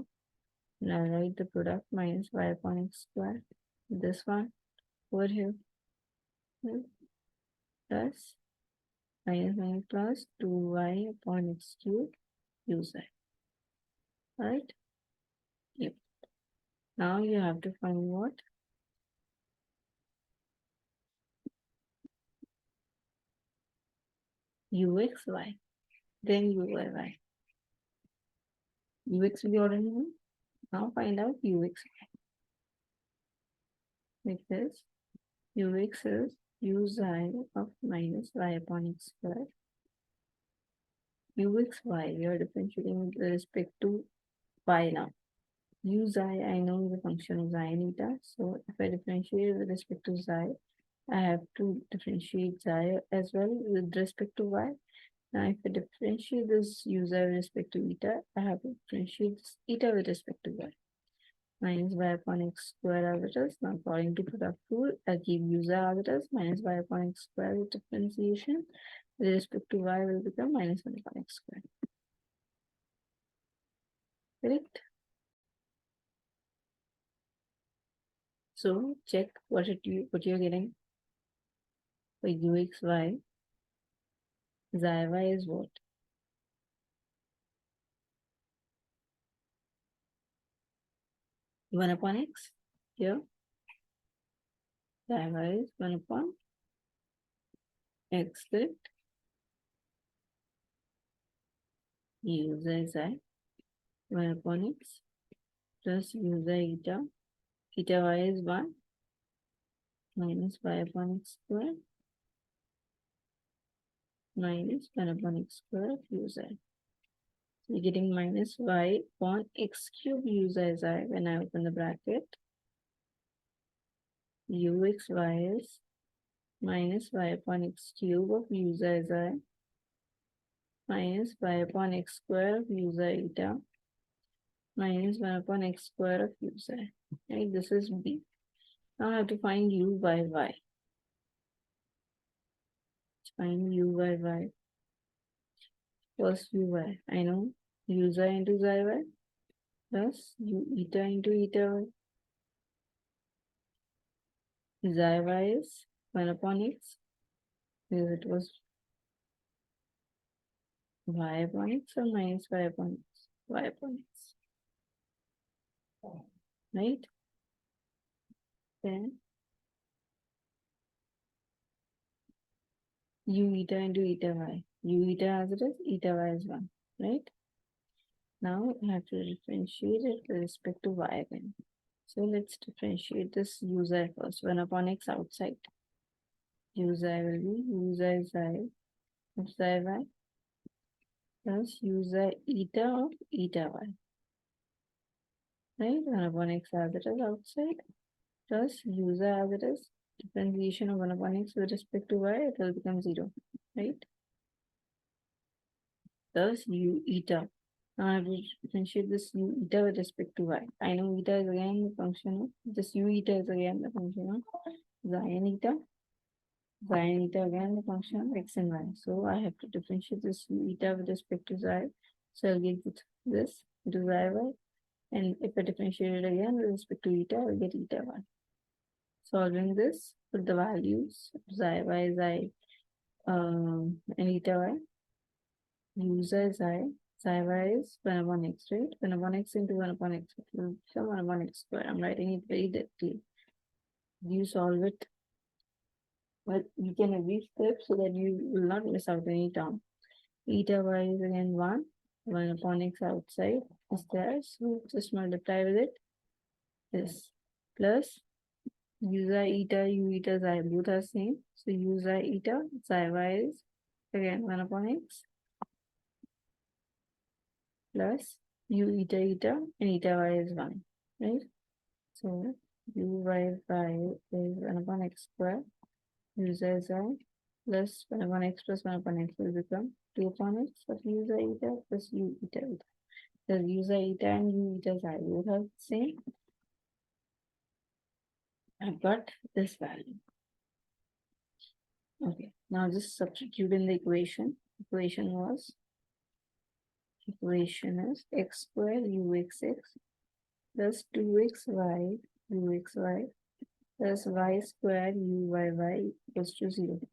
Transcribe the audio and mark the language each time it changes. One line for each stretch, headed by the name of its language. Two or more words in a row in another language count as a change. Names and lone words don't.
English: And I'll write the product minus y upon x square. This one over here. Right? Plus minus plus 2y upon x cube u xi. Alright? Yep. Now you have to find what? uxy. Then uyy. Ux we already know. Now find out uxy. Because ux is u xi of minus y upon x square. uxy, we are differentiating with respect to y now. u xi, I know the function of xi and eta. So if I differentiate with respect to xi, I have to differentiate xi as well with respect to y. Now if I differentiate this u xi with respect to eta, I have to differentiate this eta with respect to y. Minus y upon x square as it is. Now according to product rule, I keep u xi as it is. Minus y upon x square with differentiation with respect to y will become minus 1 upon x square. Correct? So check what you're getting for ux, y. Xi y is what? 1 upon x. Here, xi y is 1 upon x, correct? U xi 1 upon x plus u xi eta. Eta y is 1 minus y upon x square minus 1 upon x square of u xi. So you're getting minus y upon x cube u xi when I open the bracket. Ux y is minus y upon x cube of u xi minus y upon x square of u xi eta minus 1 upon x square of u xi. Right, this is b. Now I have to find u by y. Find u by y. First u y. I know u xi into xi y plus u eta into eta y. Xi y is 1 upon x. Because it was y upon x or minus y upon x. Y upon x. Right? Then u eta into eta y. U eta as it is, eta y is 1. Right? Now I have to differentiate it with respect to y again. So let's differentiate this u xi first. 1 upon x outside. U xi will be u xi xi of xi y plus u xi eta of eta y. Right? 1 upon x as it is outside plus u xi as it is. Differentiation of 1 upon x with respect to y, it will become 0. Right? Thus u eta. Now I have to differentiate this u eta with respect to y. I know eta is again the function of this u eta is again the function of xi and eta. Xi and eta again the function of x and y. So I have to differentiate this u eta with respect to xi. So I'll get this into xi y. And if I differentiate it again with respect to eta, I'll get eta y. Solving this, put the values xi y and eta y. U xi xi y is 1 upon x, right? 1 upon x into 1 upon x. It will become 1 upon x square. I'm writing it very directly. You solve it, but you can every step so that you will not miss out any term. Eta y is again 1. 1 upon x outside is there. So just multiply with it. This plus u xi eta, u eta xi both are same. So u xi eta xi y is again 1 upon x plus u eta eta and eta y is 1, right? So u y is 1 upon x square, u xi xi plus 1 upon x plus 1 upon x will become 2 upon x of u xi eta plus u eta eta. The u xi eta and u eta xi both are the same. I've got this value. Okay, now just substitute in the equation. Equation is x square uxx plus 2xy uxy plus y square uyy equals to 0.